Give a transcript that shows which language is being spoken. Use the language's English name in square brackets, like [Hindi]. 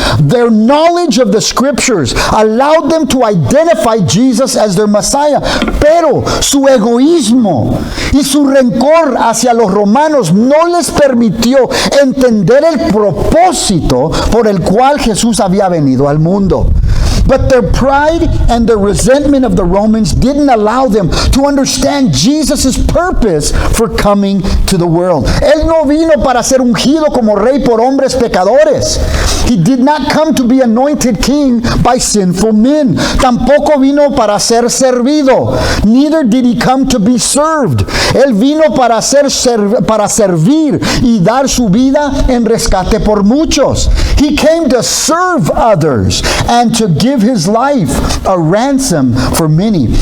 [English] Their knowledge of the Scriptures allowed them to identify Jesus as their Messiah. [Spanish] Pero su egoísmo y su rencor hacia los romanos no les permitió entender el propósito por el cual Jesús había venido al mundo. [English] But their pride and the resentment of the Romans didn't allow them to understand Jesus' purpose for coming to the world. [Spanish] Él no vino para ser ungido como rey por hombres pecadores. [English] He did not come to be anointed king by sinful men. [Spanish] Tampoco vino para ser servido. [English] Neither did he come to be served. [Spanish] Él vino para servir y dar su vida en rescate por muchos. [English] He came to serve others and to give his life a ransom for many.